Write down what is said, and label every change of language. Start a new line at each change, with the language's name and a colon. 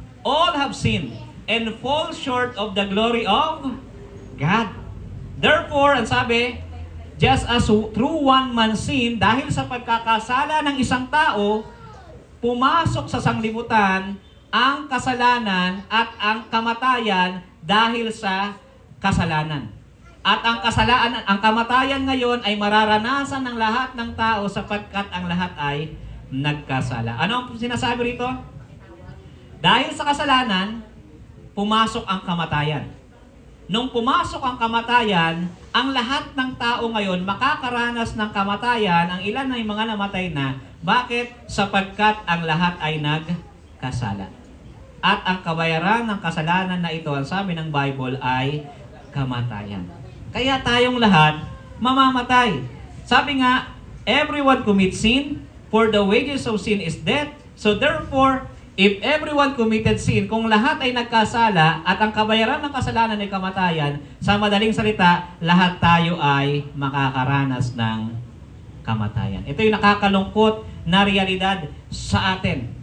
English: All have sinned and fall short of the glory of God. Therefore,
Filipino: ang sabi,
English: just as through one man sin,
Filipino: dahil sa pagkakasala ng isang tao, pumasok sa sanglibutan ang kasalanan at ang kamatayan dahil sa kasalanan. At ang kamatayan ngayon ay mararanasan ng lahat ng tao sapagkat ang lahat ay nagkasala. Ano ang sinasabi rito? Dahil sa kasalanan, pumasok ang kamatayan. Nung pumasok ang kamatayan, ang lahat ng tao ngayon makakaranas ng kamatayan, ang ilan ay mga namatay na. Bakit? Sapagkat ang lahat ay nagkasala. At ang kabayaran ng kasalanan na ito, ang sabi ng Bible, ay kamatayan. Kaya tayong lahat mamamatay. Sabi nga,
English: everyone commits sin, for the wages of sin is death. So therefore, if everyone committed sin,
Filipino: kung lahat ay nagkasala at ang kabayaran ng kasalanan ay kamatayan, sa madaling salita, lahat tayo ay makakaranas ng kamatayan. Ito yung nakakalungkot na realidad sa atin.